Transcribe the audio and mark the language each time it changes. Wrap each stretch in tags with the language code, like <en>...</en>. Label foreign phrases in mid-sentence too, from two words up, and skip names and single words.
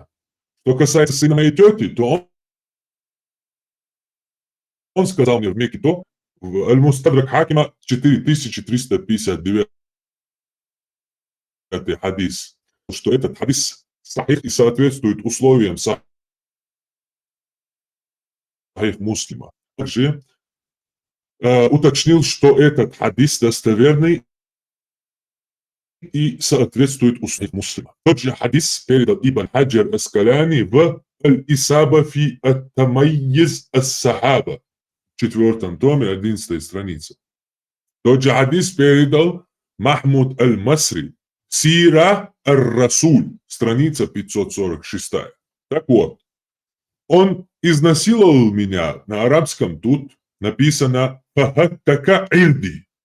<ru>Что касается сына моей тети, то он сказал мне в Мекке то, в Аль-Мустадрак Хакима 4359 хадис, что этот хадис сахих и соответствует условиям сахих муслима. Также уточнил, что этот хадис достоверный и соответствует условиям муслима. Тот же хадис передал Ибн Хаджар Аскаляни в Аль-Исаба фи ат-Тамайyiz ас-Сахаба, в 4 томе, 11 страница. Тот же хадис передал Махмуд Аль-Масри, Сира Ар-Расуль, страница 546. Так вот, он изнасиловал меня на арабском тут, написано</ru> <ar>«فهتك عرضي».</ar>